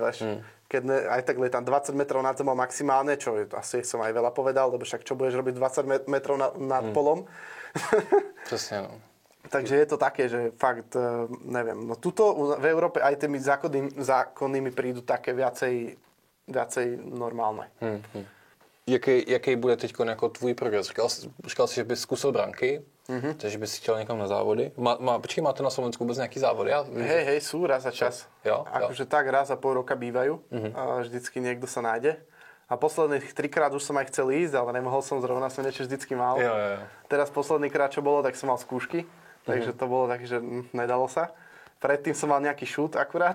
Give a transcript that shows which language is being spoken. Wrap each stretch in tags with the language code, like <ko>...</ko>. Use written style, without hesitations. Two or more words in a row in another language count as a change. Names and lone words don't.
<sk>Keď aj tak lietám 20 metrov nad zemou maximálne, čo asi som aj veľa povedal, lebo však čo budeš robiť 20 metrov nad polom. Presne, no. Takže je to také, že fakt, neviem, no tuto v Európe aj tými zákony mi prídu také viacej normálne.</sk> <cs>Jaký bude teď jako tvůj progres? Říkal jsi, že bys zkusil branky, takže bys chtěl někam na závody. Počkej, máte na Slovensku vůbec nějaký závody?</cs> <sk>Hej, sú raz za čas.</sk> <cs>Jo?</cs> <sk>Akože tak raz za pol roka bývajú. A vždycky niekto sa nájde. A posledných 3-krát už som aj chcel ísť, ale nemohol som, zrovna som niečo vždycky mal.</sk> <cs>Jo.</cs> <sk>Teraz posledný krát, čo bolo, tak som mal skúšky. Takže to bolo také, že nedalo sa. Predtým som mal nejaký shoot akurát.</sk>